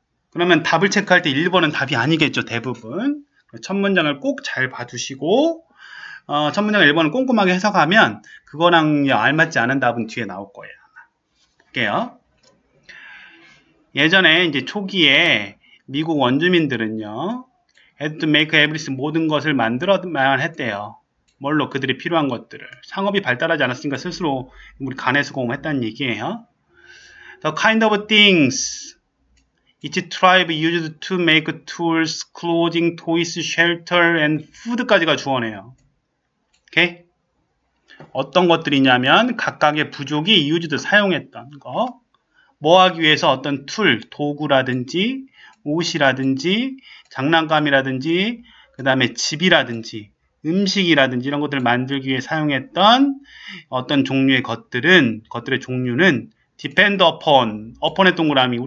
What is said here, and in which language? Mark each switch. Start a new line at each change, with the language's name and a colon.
Korean: 그러면 답을 체크할 때 1번은 답이 아니겠죠. 대부분. 첫 문장을 꼭 잘 봐두시고 첫 문장을 1번을 꼼꼼하게 해석하면 그거랑 알맞지 않은 답은 뒤에 나올 거예요. 볼게요. 예전에 이제 초기에 미국 원주민들은요.
English: had to make everything
Korean: 모든 것을 만들어만 했대요. 뭘로? 그들이 필요한 것들을. 상업이 발달하지 않았으니까 스스로 우리 간해수공했다는 얘기예요.
English: The kind of things each tribe used to make tools, clothing, toys, shelter, and food까지가 주어네요.
Korean: 오케이? 어떤 것들이냐면 각각의 부족이 used 사용했던 거. 뭐 하기 위해서 어떤 툴, 도구라든지 옷이라든지 장난감이라든지 그 다음에 집이라든지 음식이라든지 이런 것들을 만들기 위해 사용했던 어떤 종류의 것들의 종류는
English: depend upon
Korean: 의 동그라미.